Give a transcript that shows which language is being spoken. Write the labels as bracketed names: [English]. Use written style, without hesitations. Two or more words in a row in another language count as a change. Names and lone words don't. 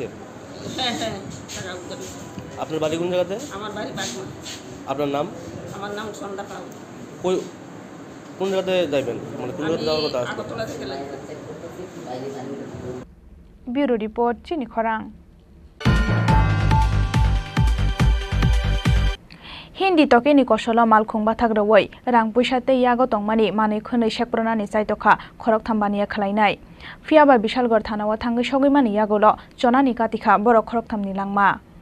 [Bangla] হ্যাঁ হ্যাঁ টাকা উদ্ধার হয়েছে আপনার বাড়ি কোন জায়গাতে আমার বাড়ি বাগমা আপনার নাম আমার নাম সন্ধ্যা পাল কোন জায়গাতে যাবেন মানে কোন জায়গাতে যাওয়ার কথা আগরতলা থেকে লাগবে ব্যুরো রিপোর্ট [Kok Borok] চিনি খরাং हिन्दी तकेनि कौशल मालखुंबा थाग्रवै रां पैसाते यागो तंगमानि मानै खनै सेकप्रनानि चाइतखा खरक थामबानिया खलायनाय फियाबा बिशालगड़ थानाव थांगै सगैमानि यागोल चनानि कातिखा बर खरक थामनि लांमा